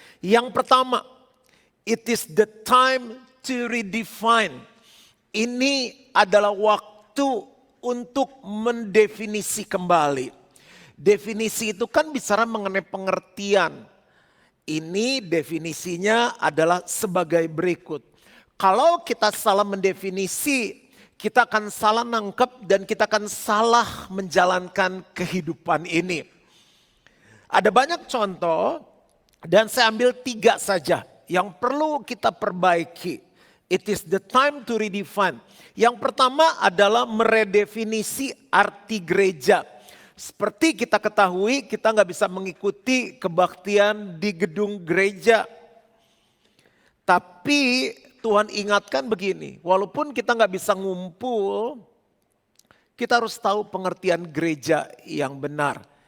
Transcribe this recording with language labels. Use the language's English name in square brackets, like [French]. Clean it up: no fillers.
[Indonesian] Yang pertama, [English] it is the time to redefine. [Indonesian] Ini adalah waktu untuk mendefinisi kembali. Definisi itu kan bicara mengenai pengertian. Ini definisinya adalah sebagai berikut. Kalau kita salah mendefinisi, kita akan salah nangkep dan kita akan salah menjalankan kehidupan ini. Ada banyak contoh dan saya ambil 3 saja yang perlu kita perbaiki. [English] It is the time to redefine. [Indonesian] Yang pertama adalah meredefinisi arti gereja. Seperti kita ketahui, kita nggak bisa mengikuti kebaktian di gedung gereja. Tapi Tuhan ingatkan begini, walaupun kita nggak bisa ngumpul, kita harus tahu pengertian gereja yang benar.